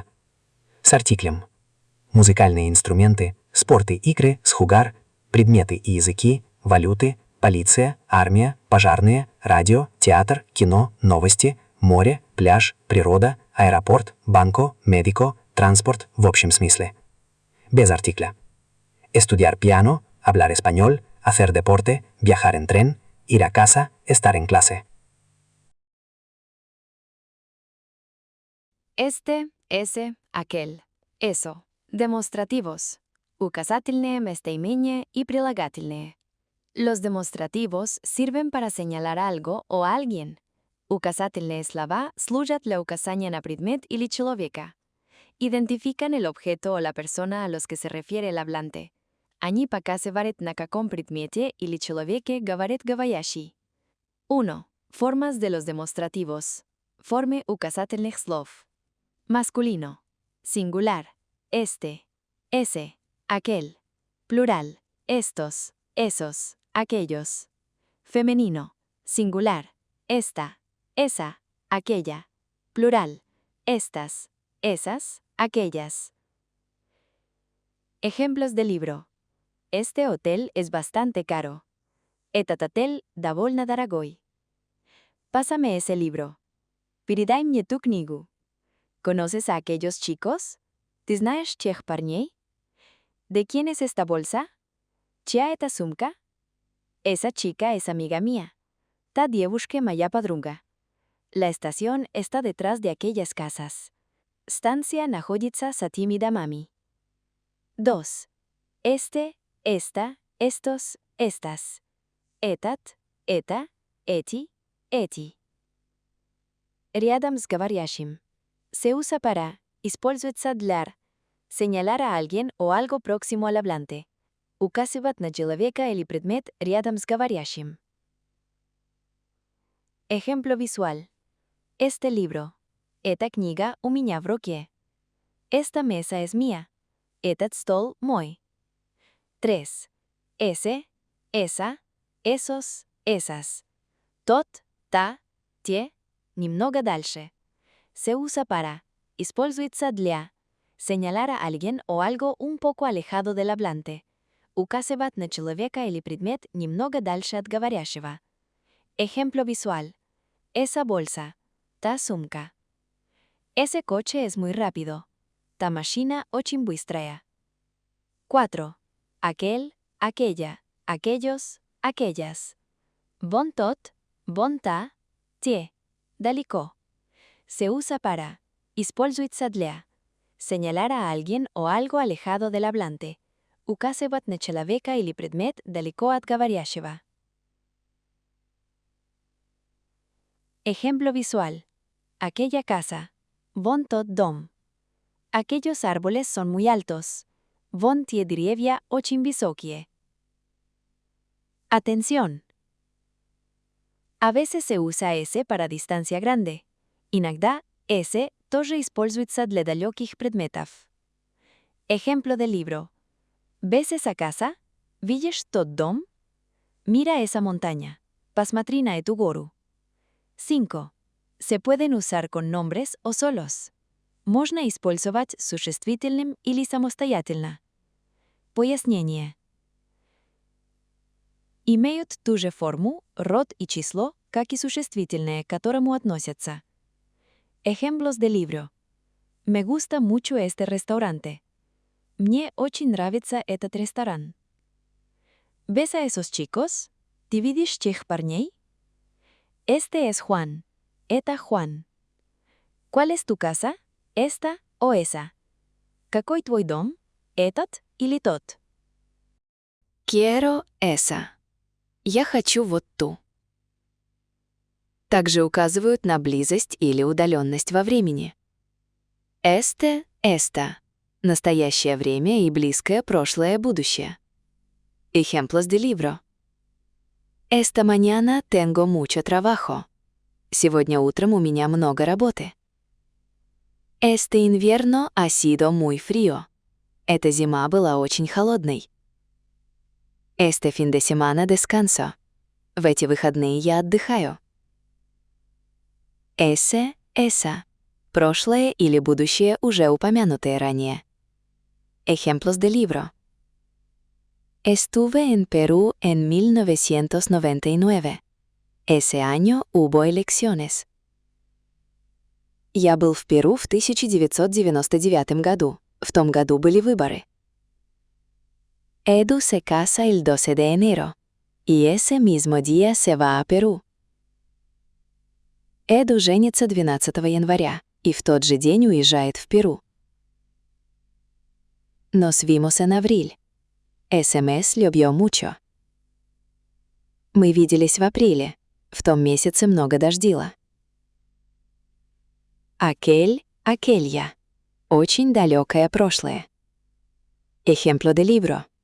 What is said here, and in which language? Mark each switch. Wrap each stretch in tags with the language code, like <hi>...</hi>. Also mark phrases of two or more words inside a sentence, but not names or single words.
<ru>С артиклем. Музыкальные инструменты, спорт и игры, сjugar, предметы и языки, валюты, полиция, армия, пожарные, радио, театр, кино, новости, море, пляж, природа, аэропорт, банко, médico, транспорт в общем смысле. Без артикля.</ru> <es>Estudiar piano, hablar español, hacer deporte, viajar en tren, ir a casa, estar en clase. Este, ese, aquel. Eso. Демонстративos.</es> <ru>Указательные, местоимения и прилагательные.</ru> <es>Los demostrativos sirven para señalar algo o a alguien.</es> <ru>Указательные слова служат для указания на предмет или человека.</ru> <es>Identifican el objeto o la persona a los que se refiere el hablante.</es> <ru>Они показывают на каком предмете или человеке говорит говорящий. 1.</ru> <es>Formas de los demostrativos.</es> <ru>Формы указательных слов.</ru> <es>Masculino. Singular. Este. Ese. Aquel. Plural. Estos. Esos. Aquellos. Femenino. Singular. Esta. Esa. Aquella. Plural. Estas. Esas. Aquellas. Ejemplos del libro. Este hotel es bastante caro.</es> <ru>Этот отель довольно дорогой.</ru> <es>Pásame ese libro.</es> <ru>Передай мне ту книгу.</ru> <es>¿Conoces a aquellos chicos?</es> <ru>¿Ты знаешь тех парней?</ru> <es>¿De quién es esta bolsa?</es> <ru>¿Чья это сумка?</ru> <es>Esa chica es amiga mía.</es> <ru>Та девушка моя подруга.</ru> <es>La estación está detrás de aquellas casas.</es> <ru>Станция находится за теми домами. 2.</ru> <es>Este, esta, estos, estas.</es> <ru>Этот, это, эти, эти. Рядом с говорящим.</ru> <es>Se usa para,</es> <ru>используется для,</ru> <es>señalar a alguien o algo próximo al hablante.</es> <ru>Указывать на человека или предмет рядом с говорящим.</ru> <es>Ejemplo visual. Este libro.</es> <ru>Эта книга у меня в руке.</ru> <es>Esta mesa es mía.</es> <ru>Этот стол мой. 3.</ru> <es>Ese, esa, esos, esas.</es> <ru>Тот, та, те, немного дальше.</ru> <es>Se usa para,</es> <ru>используется для,</ru> <es>señalar a alguien o algo un poco alejado del hablante.</es> <ru>Указывать на человека или предмет немного дальше от говорящего.</ru> <es>Ejemplo visual. Esa bolsa.</es> <ru>Та сумка.</ru> <es>Ese coche es muy rápido.</es> <ru>Та машина очень быстрая. 4.</ru> <es>Aquel, aquella, aquellos, aquellas.</es> <ru>Вон тот, вон та, те. Далеко.</ru> <es>Se usa para,</es> <ru>используется для,</ru> <es>Señalar a alguien o algo alejado del hablante.</es> <ru>Указывать на человека или предмет далеко от говорящего.</ru> <es>Ejemplo visual. Aquella casa.</es> <ru>Вон тот дом.</ru> <es>Aquellos árboles son muy altos.</es> <ru>Вон те деревья очень высокие.</ru> <es>Atención. A veces se usa S para distancia grande.</es> <ru>Иногда S тоже используется для далеких предметов.</ru> <es>Ejemplo del libro. ¿Ves esa casa?</es> <ru>¿Видишь тот дом?</ru> <es>Mira esa montaña.</es> <ru>Посмотри на эту гору. 5.</ru> <es>Se pueden usar con nombres o solos.</es> <ru>Можно использовать существительным или самостоятельно. Пояснение. Имеют ту же форму, род и число, как и существительные, к которому относятся.</ru> <es>Ejemplos del libro. Me gusta mucho este restaurante.</es> <ru>Мне очень нравится этот ресторан.</ru> <es>¿Ves a esos chicos?</es> <ru>¿Ты видишь тех парней?</ru> <es>Este es Juan. Это Juan. ¿Cuál es tu casa? Esta o esa.</es> <ru>Какой твой дом? Этот или тот?</ru> <es>Quiero esa.</es> <ru>Я хочу вот ту. Также указывают на близость или удаленность во времени.</ru> <es>Este, esta.</es> <ru>Настоящее время и близкое прошлое, будущее.</ru> <es>Ejemplos del libro. Esta mañana tengo mucho trabajo.</es> <ru>Сегодня утром у меня много работы.</ru> <es>Este invierno ha sido muy frío.</es> <ru>Эта зима была очень холодной.</ru> <es>Este fin de semana descanso.</es> <ru>В эти выходные я отдыхаю.</ru> <es>Ese, esa.</es> <ru>Прошлое или будущее, уже упомянутые ранее.</ru> <es>Ejemplos del libro. Estuve en Perú en 1999. Ese año hubo elecciones.</es> <ru>Я был в Перу в 1999 году. В том году были выборы.</ru> <es>Edu se casa el 12 de enero. Y ese mismo día se va a Perú.</es> <ru>Эду женится 12 января и в тот же день уезжает в Перу.</ru> <es>Nos vimos en abril. Ese mes llovió mucho.</es> <ru>Мы виделись в апреле. В том месяце много дождило.</ru> <es>Aquel, aquella.</es> <ru>Очень далекое прошлое.</ru> <es>Ejemplo del libro.</es>